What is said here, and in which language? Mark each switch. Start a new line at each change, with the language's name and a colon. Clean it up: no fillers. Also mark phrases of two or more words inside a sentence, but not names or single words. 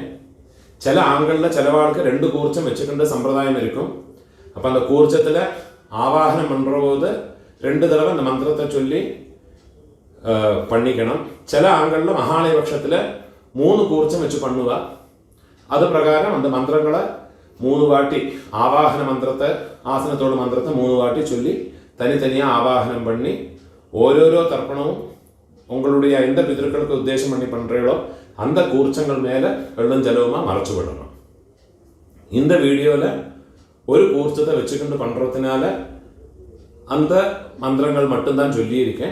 Tamil: சில ஆண்களில் சிலவாளுக்கு 2 கூர்ச்சம் வச்சுக்கிண்டு சம்பிரதாயம் இருக்கும். அப்போ அந்த கூர்ச்சத்தில் ஆவாகனம் பண்ணுற போது 2 தடவை அந்த மந்திரத்தை சொல்லி பண்ணிக்கணும். சில ஆண்களில் மகாலய பட்சத்தில் 3 கூர்ச்சம் வச்சு பண்ணுவா. அது பிரகாரம் அந்த மந்திரங்களை 3 வாட்டி ஆவாகன மந்திரத்தை ஆசனத்தோடு மந்திரத்தை 3 வாட்டி சொல்லி தனித்தனியாக ஆவாகனம் பண்ணி ஓரோரோ தர்ப்பணமும் உங்களுடைய எந்த பிதர்களுக்கு உத்தேசம் பண்ணி பண்ணுறீங்களோ அந்த கூர்ச்சங்கள் மேலே வெள்ளம் ஜலவுமா மறைச்சு விடணும். இந்த வீடியோவில் ஒரு கூர்ச்சத்தை வச்சுக்கிட்டு பண்ணுறதுனால அந்த மந்திரங்கள் மட்டும்தான் சொல்லியிருக்கேன்.